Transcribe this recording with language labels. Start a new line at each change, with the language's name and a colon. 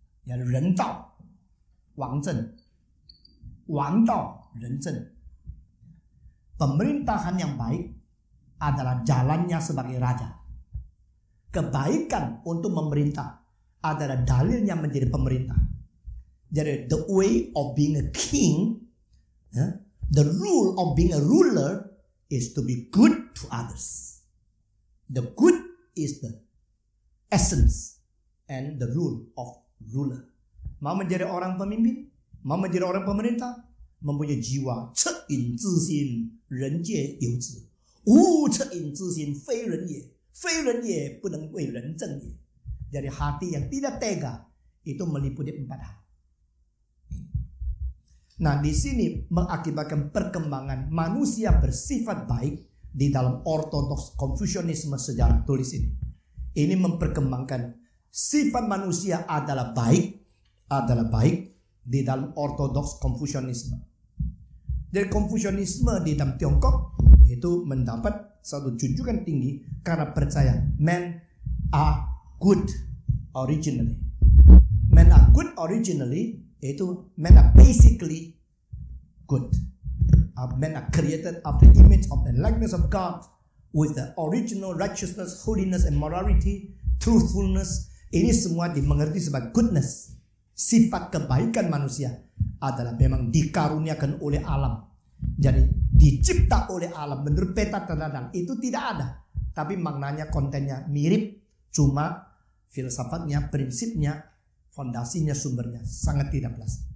Indonesian: Ya,
Chinese: 人道, 王政, 王道, 人政.
Indonesian: Pemerintahan yang baik adalah jalannya sebagai raja. Kebaikan untuk memerintah adalah dalilnya menjadi pemerintah.
English: Jadi the way of being a king, the rule of being a ruler is to be good to others. The good is the essence and the rule of ruler.
Indonesian: Mau menjadi orang pemimpin, mau menjadi orang pemerintah, mempunyai jiwa
Chinese: 恻隐之心，人皆有之。无恻隐之心，非人也。非人也，不能为人正也。
Indonesian: Jadi hati yang tidak tega itu meliputi 4 hal. Nah, di sini mengakibatkan perkembangan manusia bersifat baik di dalam ortodoks Konfusianisme sejarah tulis ini. Ini memperkembangkan sifat manusia adalah baik di dalam ortodoks Konfusianisme. Jadi Konfusianisme di dalam Tiongkok itu mendapat satu junjungan tinggi karena percaya
English: men are good originally. Men are good originally itu men are basically good. Men are created after the image of the likeness of God with the original righteousness, holiness and morality, truthfulness.
Indonesian: Ini semua dimengerti sebagai goodness. Sifat kebaikan manusia adalah memang dikaruniakan oleh alam. Jadi dicipta oleh alam menurut peta tanda itu tidak ada. Tapi maknanya, kontennya mirip. Cuma filsafatnya, prinsipnya, fondasinya, sumbernya sangat tidak jelas.